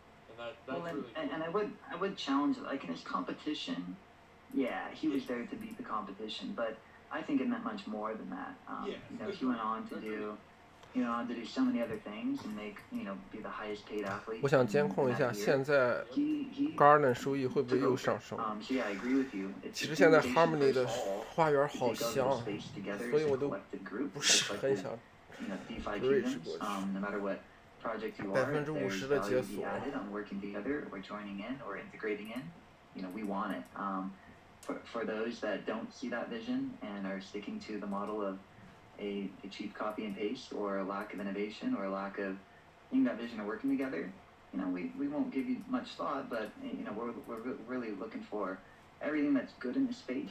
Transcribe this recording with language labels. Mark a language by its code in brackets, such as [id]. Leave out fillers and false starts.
[en] And that's well, really cool. and I would challenge it. Like in his competition, yeah, he was there to beat the competition, but I think it meant much more than that. Yes, you know, he went on to do so many other things and make, be the highest paid athlete. [zh] 我想监控一下现在 Garden 收益会不会又上升。 [en] So yeah, I agree with you. [zh] 其实现在 Harmony 的花园好香，所以我都不是很想 bridge 过去。 [en] No matter what project you are, [zh] 50%的解锁。 [en] on working together or joining in or integrating in. We want it. For those that don't see that vision and are sticking to the model of a cheap copy and paste or a lack of innovation or a lack of seeing that vision of working together, we won't give you much thought, but we're really looking for everything that's good in the space.